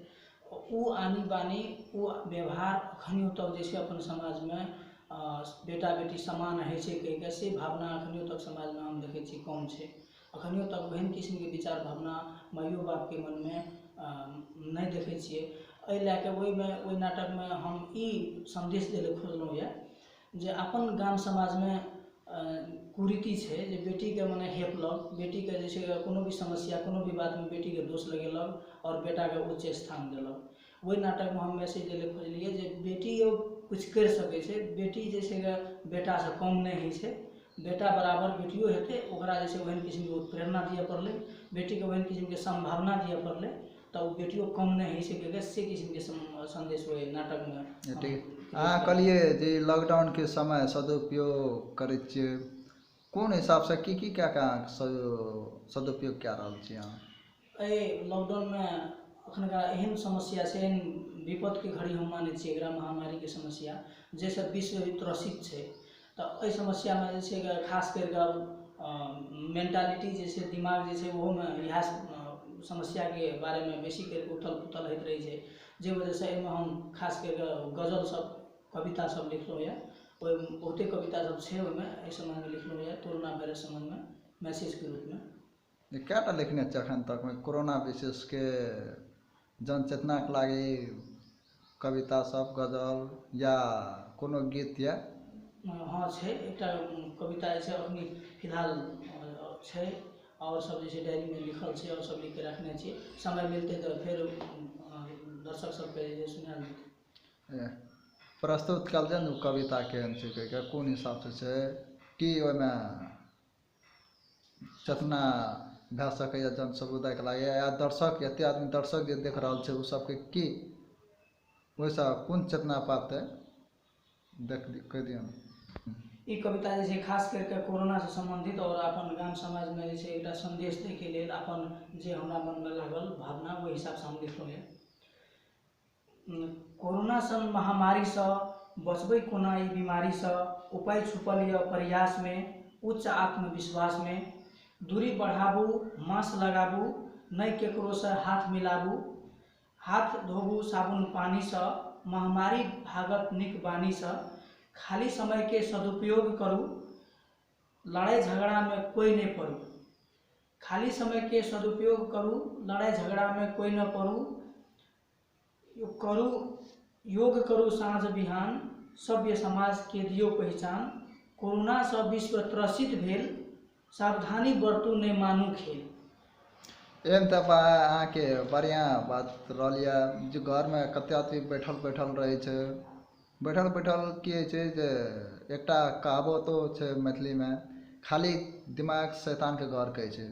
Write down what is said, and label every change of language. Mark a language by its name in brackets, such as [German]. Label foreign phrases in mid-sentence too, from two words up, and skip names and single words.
[Maithili] उ आनी बानी उ व्यवहार अखनियो तक जैसे अपन समाज में बेटा बेटी समान है छे कह से भावना अखनियो तक समाज में हम देखे छी कम छे। अखनियो तक वहन किस्म के विचार भावना माइयो बाप के मन में नहीं देखे छिए। एहि लैके ओहि नाटक में हम ई संदेश देले खोजलहुँ ये जे अपन गाम समाज में कुरीति छे जे बेटी के मने हेपलक, बेटी के जैसे कोनो भी समस्या कोनो भी बात में बेटी के दोष लगेलक और बेटा के उच्च स्थान देलक। वही नाटक में हम मैसेज देले खोजलिए जे बेटी कुछ कर सके छे, बेटी जैसे बेटा से कम नहीं है छे, बेटा बराबर बेटियो हेते, ओकरा जैसे वहन किस्म के प्रेरणा दिए पड़ले, बेटी के वहन किस्म के संभावना दिए पड़ले, तो बेटियो कम नहीं है छे से किस्म के संदेश हुए नाटक में। ठीक। कहलिए जे लॉकडाउन के समय सदुपयोग करे छिए, कौन हिसाब से की क्या सदुपयोग क्या रहल छी अहाँ? लॉकडाउन में अखनका एहन समस्या से विपद के घड़ी हम माने छी एकरा महामारी के समस्या जैसे विश्व त्रसित छे। तो एहि समस्या में जैसे खास कर मेंटालिटी जैसे दिमाग जैसे वो में यह समस्या के बारे में बेसी करके उथल पुथल होते रही है। जे वजह से हम खास कर गजल सब कविता सब लिखलो है। बहुते कविता सब छे ओमे समय में लिखलो है कोरोना वायरस संबंध में मैसेज के रूप में। क्या लिखने अखन तक में कोरोना विशेष के जनचेतना के लागी कविता सब गजल या कोनो गीत या? हाँ छे एक कविता जैसे अखनी फिलहाल छे और सब जैसे डायरी में लिखल छे और सब लिख के रखने छे। समय मिलते तो फिर दर्शक सब के सुनाल देते। प्रस्तुत कल जन कविता केहन छे, कोन हिसाब से छे कि ओमे चेतना भे सके जन समुदाय के लागे या दर्शक एते आदमी दर्शक जे देख रहल छे उ सब के की वैसा कौन चेतना पाते देख कह दियन? ई कविता जैसे खास करके कोरोना से संबंधित और अपन गाम समाज में जैसे एक संदेश दे के लिए अपन जे हमरा मन में लागल भावना वो हिसाब से हम लिखलो है। कोरोना सन महामारी से बचबे कोना ई बीमारी से उपाय छुपल या प्रयास में, उच्च आत्मविश्वास में, दूरी बढ़ाबू, मास्क लगाबू, नहीं केकरो से हाथ मिलाबू, हाथ धोबू साबुन पानी से, महामारी भागत निक बानी से, खाली समय के सदुपयोग करूँ, लड़ाई झगड़ा में कोई नहीं पड़ू, खाली समय के सदुपयोग करूँ, लड़ाई झगड़ा में कोई न पड़ू, योग करूँ साँझ बिहान, सभ्य समाज के दियो पहचान, कोरोना से विश्व त्रसित भेल, सावधानी बरतू नहीं मानू खेल। एम तब अहाँके बढ़िया बात रहलिया जो घर में कते आदमी बैठल रहे छे, बैठल की छे जे एकटा कहावतो छे मैथिली में, खाली दिमाग शैतान के घर कहे छे।